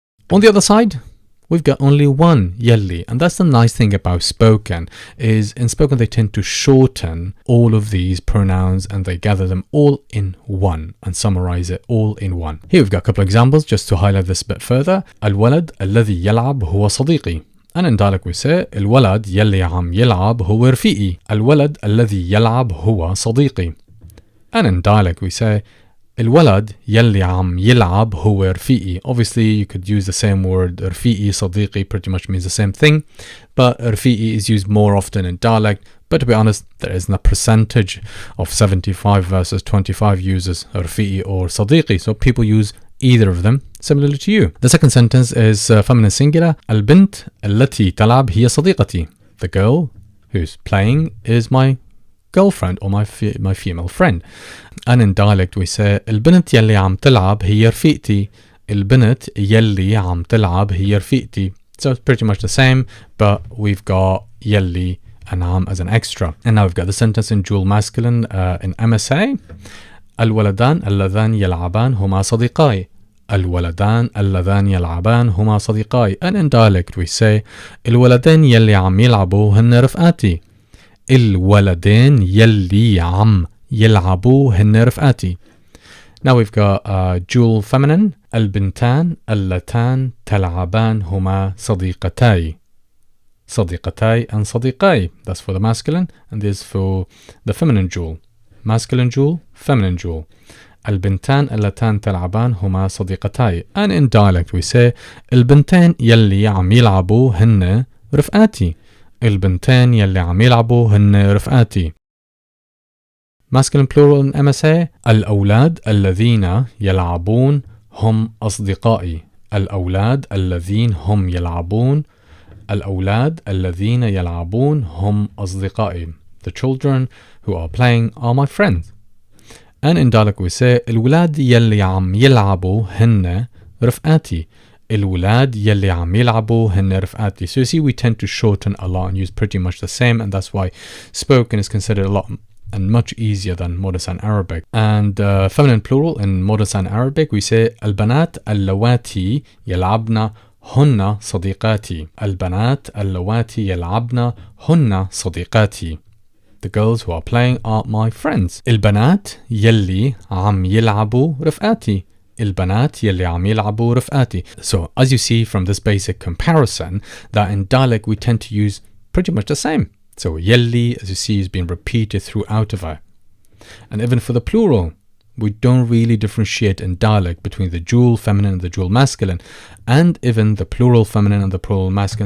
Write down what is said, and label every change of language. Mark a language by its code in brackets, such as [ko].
[en] On the other side, we've got only one yelli, and that's the nice thing about spoken, is in spoken they tend to shorten all of these pronouns and they gather them all in one and summarize it all in one. Here we've got a couple of examples just to highlight this a bit further. [ar] الولد الذي يلعب هو صديقي. [en] And in dialect we say [ar] الولد يلي عم يلعب هو رفيقي. الولد الذي يلعب هو صديقي. And in dialect we say الولد يلي عم يلعب هو رفيقي. [en] Obviously you could use the same word رفيقي, صديقي, pretty much means the same thing, but رفيقي is used more often in dialect. But to be honest, there isn't a percentage of 75 versus 25 uses رفيقي or صديقي, so people use either of them similarly to you. The second sentence is feminine singular. [ar] البنت التي تلعب هي صديقتي. [en] The girl who's playing is my girlfriend or my female friend. And in dialect we say [ar] البنت يلي عم تلعب هي رفيقتي. البنت يلي عم تلعب هي رفيقتي. [en] So it's pretty much the same, but we've got يلي and عم as an extra. And now we've got the sentence in dual masculine in MSA. [ar] الولدان اللذان يلعبان هما صديقاي. الولدان اللذان يلعبان هما صديقاي. And in dialect we say الولدين يلي عم يلعبوا هن رفقاتي. الولدين يلي عم يلعبوا هن رفقاتي. [en] Now we've got dual feminine. [ar] البنتان اللتان تلعبان هما صديقتاي. صديقتاي and صديقاي. [en] That's for the masculine, and this for the feminine jewel. Masculine jewel, feminine jewel. [ar] البنتان اللتان تلعبان هما صديقتاي. [en] And in dialect we say [ar] البنتين يلي عم يلعبوا هن رفقاتي. البنتين يلي عم يلعبوا هن رفقاتي. [en] Masculine plural in MSA [ar] الأولاد الذين يلعبون هم أصدقائي. الأولاد الذين هم يلعبون. الأولاد الذين يلعبون هم أصدقائي. [en] The children who are playing are my friends. [ar] And in dialect we say الولاد يلي عم يلعبوا هن رفقاتي. الولاد يلي عم يلعبوا هن رفقاتي. [en] So you see, we tend to shorten a lot and use pretty much the same, and that's why spoken is considered a lot and much easier than Modern Standard Arabic. And feminine plural in Modern Standard Arabic we say [ar] البنات اللواتي يلعبن هن صديقاتي. البنات اللواتي يلعبن هن صديقاتي. [en] The girls who are playing are my friends. [ar] البنات يلي عم يلعبوا رفقاتي. البنات يلي عم يلعبوا رفقاتي. [en] So as you see from this basic comparison, that in dialect we tend to use pretty much the same. So يلي, as you see, is being repeated throughout of it. And even for the plural, we don't really differentiate in dialect between the dual feminine and the dual masculine, and even the plural feminine and the plural masculine.